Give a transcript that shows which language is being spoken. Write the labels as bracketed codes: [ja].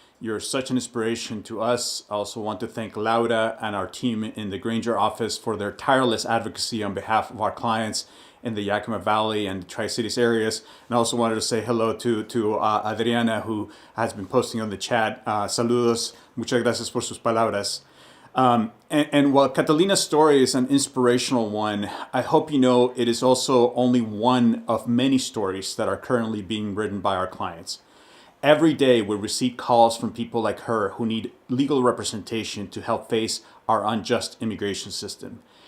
[en] You're such an inspiration to us. I also want to thank Laura and our team in the Granger office for their tireless advocacy on behalf of our clients in the Yakima Valley and Tri-Cities areas. And I also wanted to say hello to Adriana, who has been posting on the chat. [es] Saludos, muchas gracias por sus palabras. [en] And while Catalina's story is an inspirational one, I hope you know it is also only one of many stories that are currently being written by our clients. Every day we receive calls from people like her who need legal representation to help face our unjust immigration system.